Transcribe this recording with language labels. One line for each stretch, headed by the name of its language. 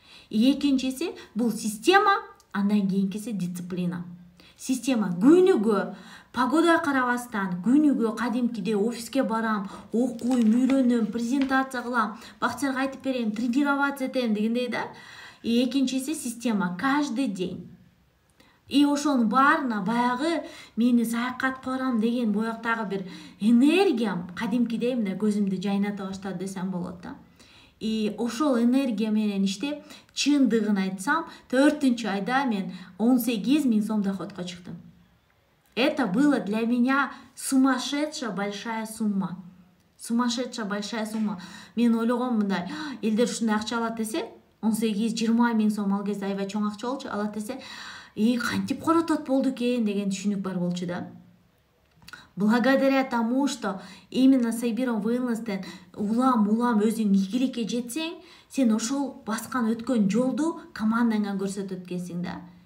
Kyrgyz: Экинчиси бул система, андан кийинкиси дисциплина. Система күнүгө погода карабастан, күнүгө кадимкидей офиске барам, окуйм, үйрөнөм, презентация кылам, Бактыярга айтып берем, тренироваться этем дегендей да. Экинчиси система,
Russian: каждый день.
Kyrgyz: Ошонун баарына баягы мени саякатка барам деген бояктагы бир энергиям кадимкидей мындай көзүмдү жайната баштады десем болот да. Ошол энергия менен иштеп, чындыгын айтсам, 4-чү айда мен 18 000 сом доходко чыктым.
Russian: Это было для меня сумасшедшая большая сумма. Сумасшедшая большая сумма.
Kyrgyz: Мен ойлогом мындай, элдер ушундай акча алат десе, 18-20 000 сом ал кезде аябай чоң акча болчу, алат десе, кантип коротот болду экен деген түшүнүк бар болчу да.
Russian: Благодаря тому, что именно
Kyrgyz: Сайбирон Wellness'тен улам өзүң ийгиликке жетсең, сен ошол баскан өткөн жолду командаңа көрсөтөт экенсиң да.